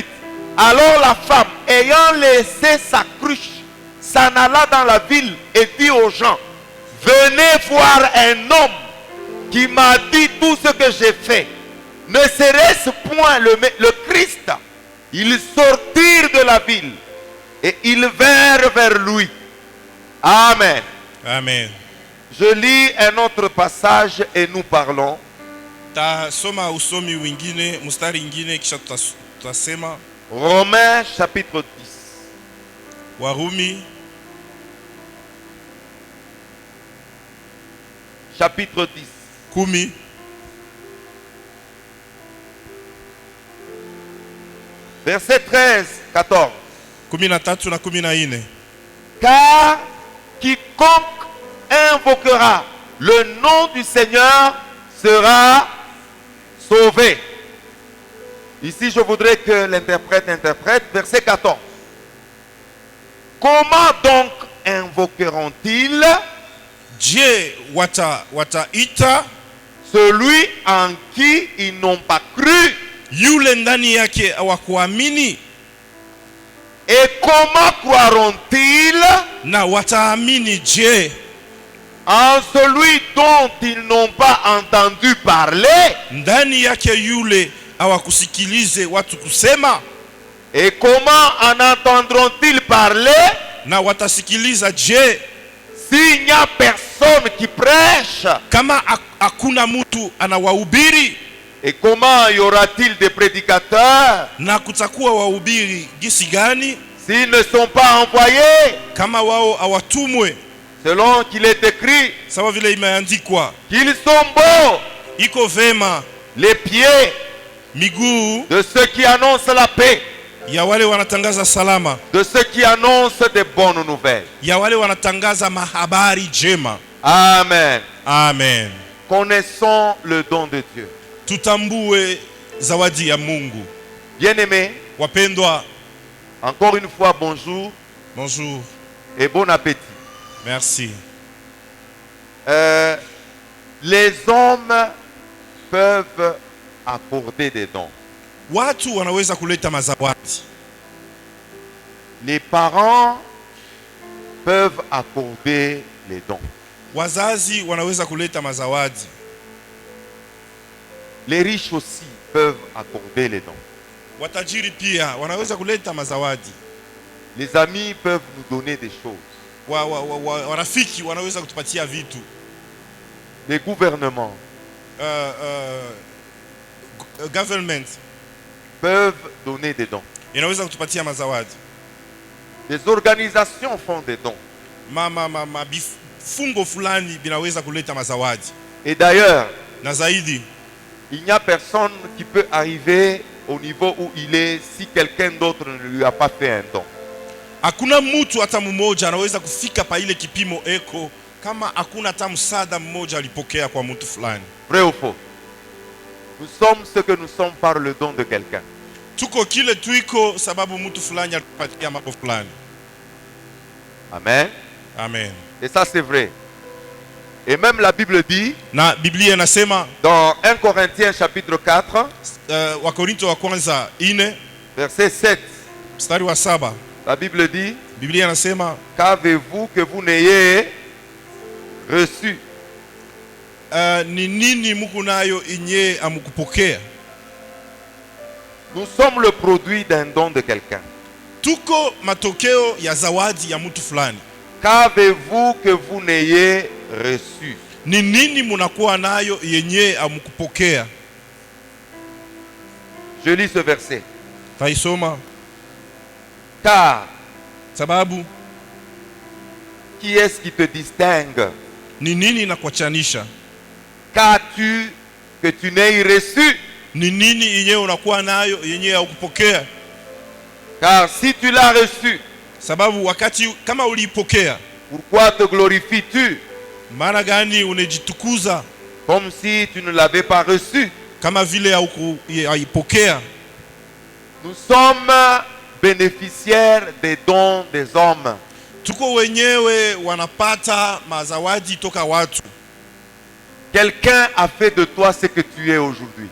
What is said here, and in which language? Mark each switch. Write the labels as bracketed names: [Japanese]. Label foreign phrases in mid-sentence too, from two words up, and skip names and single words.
[French] Alors la femme, ayant laissé sa cruche, s'en alla dans la ville et dit aux gens, venez voir un homme qui m'a dit tout ce que j'ai fait. Ne serait-ce point le Christ? Ils sortirent de la ville et ils vinrent vers lui. Amen. Amen. Je lis un autre passage et nous parlons. [Swahili] Tasoma usomi wingine, mustari ingine kisha tutasema. [French] Romains chapitre 10. [Swahili] Warumi [French] chapitre 10. [Swahili] Kumi. [French] Verset 13, 14. [Swahili] Kumi na tatu na kumi na ine. [French] Car quiconque invoquera le nom du Seigneur sera sauvé. Ici, je voudrais que l'interprète interprète. Verset 14. Comment donc invoqueront-ils [Swahili] Dieu wata ita [French] celui en qui ils n'ont pas cru? [Swahili] yule ndani yake hawakuamini, [French] et comment croiront-ils [Swahili] na wataamini je [French] en celui dont ils n'ont pas entendu parler? [Swahili] ndani yake yule hawakusikilize watu kusema? [French] Et comment en entendront-ils parler [Swahili] Na watasikiliza je [French] s'il n'y a personne qui prêche? [Swahili] kama hakuna mtu anawahubiri? [French] Et comment y aura-t-il des prédicateurs [Swahili] Na kutakuwa wahubiri gisi gani [French] s'ils ne sont pas envoyés? [Swahili] kama wao hawatumwe? [French] Selon qu'il est écrit [Swahili] Sawa vile imeandikwa, [French] qu'ils sont beaux [Swahili] iko vema [French] les pieds [Swahili] miguu [French] de ceux qui annoncent la paix, [Swahili] ya wale wanatangaza salama, [French] de ceux qui annoncent des bonnes nouvelles. [Swahili] ya wale wanatangaza mahabari jema. Amen. Amen. [French] Connaissons le don de Dieu. [Swahili] Tutambue zawadi ya Mungu. [French] Bien-aimés, [Swahili] Wapendwa, [French] encore une fois bonjour bonjour. et bon appétit. Merci. Les hommes peuvent accorder des dons. [Swahili] Watu wanaweza kuleta mazawadi. [French] Les parents peuvent accorder les dons. [Swahili] Wazazi wanaweza kuleta mazawadi. [French] Les riches aussi peuvent accorder les dons. [Swahili] Watajiri pia wanaweza kuleta mazawadi. [French] Les amis peuvent nous donner des choses. [Swahili] Warafiki wanaweza kutupatia vitu. [French] Les gouvernements [Swahili] Government [French] peuvent donner des dons. [Swahili] inaweza kutupatia mazawadi. [French] Des organisations font des dons. [Swahili] Bifungo fulani binaweza kuleta mazawadi. [French] Et d'ailleurs, [Swahili] Na zaidi, [French] il n'y a personne qui peut arriver au niveau où il est si quelqu'un d'autre ne lui a pas fait un don. [Swahili] hakuna mtu hata mmoja anaweza kufika pa ile kipimo eko kama hakuna hata msaada mmoja alipokea kwa mtu fulani. [French] Vrai ou faux? Nous sommes ce que nous sommes par le don de quelqu'un. [Swahili] Tuko kile tuiko sababu mtu fulani alipatia mambo fulani. Amen. Amen. [French] Et ça c'est vrai. Et même la Bible dit [Swahili] Na Biblia inasema [French] dans 1 Corinthiens chapitre 4 [Swahili] Wakorinto wa kwanza 4 [French] verset 7. [Swahili] mstari wa 7, [French] La Bible dit: [Swahili] Biblia inasema [French] qu'avez-vous que vous n'ayez reçu? [Swahili] ni nini muko nayo inye amukupokea? [French] Nous sommes le produit d'un don de quelqu'un. [Swahili] Tuko matokeo ya zawadi ya mtu fulani. [French] Qu'avez-vous que vous n'ayez reçu? [Swahili] Ni nini munakuwa nayo yenye amukupokea? [French] Je lis ce verset. [Swahili] Taisoma. [French] Car [Swahili] Sababu [French] qui est-ce qui te distingue? [Swahili] ni nini inakuachanisha? [French] Qu'as-tu que tu n'aies reçu? [Swahili] Ni nini yenye unakuwa nayo yenye haukupokea? [French] Car si tu l'as reçu, [Swahili] Sababu wakati kama uliipokea, [French] pourquoi te glorifies-tu [Swahili] maana gani unajitukuza [French] comme si tu ne l'avais pas reçu? [Swahili] kama vile haukupokea? [French] Nous sommes bénéficiaires des dons des hommes. [Swahili] Tuko wenyewe wanapata mazawadi toka watu. [French] Quelqu'un a fait de toi ce que tu es aujourd'hui.